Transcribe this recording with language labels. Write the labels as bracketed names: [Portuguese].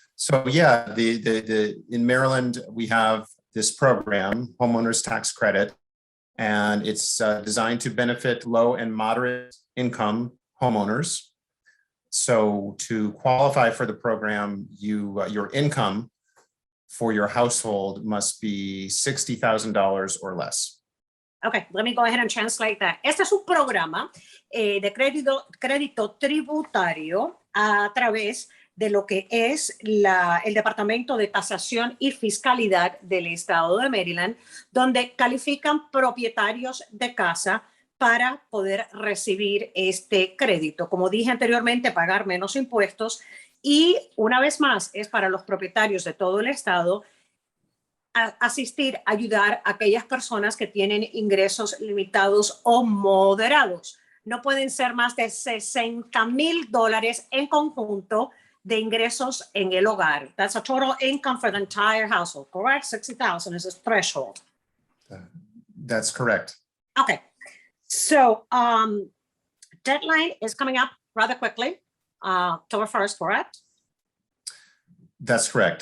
[English] So yeah, the in Maryland we have this program, Homeowners Tax Credit, and it's designed to benefit low and moderate income homeowners. So to qualify for the program, your income for your household must be $60,000 or less. Okay, let me go ahead and translate that. [Spanish] Este es un programa de crédito tributario a través de lo que es el Departamento de Tasación y Fiscalidad del Estado de Maryland, donde califican propietarios de casa para poder recibir este crédito. Como dije anteriormente, pagar menos impuestos y, una vez más, es para los propietarios de todo el estado asistir, ayudar a aquellas personas que tienen ingresos limitados o moderados. No pueden ser más de $60,000 en conjunto de ingresos en el hogar. [English] That's a total income for the entire household, correct? 60,000 is a threshold. That's correct. Okay. So deadline is coming up rather quickly, October 1st, correct? That's correct.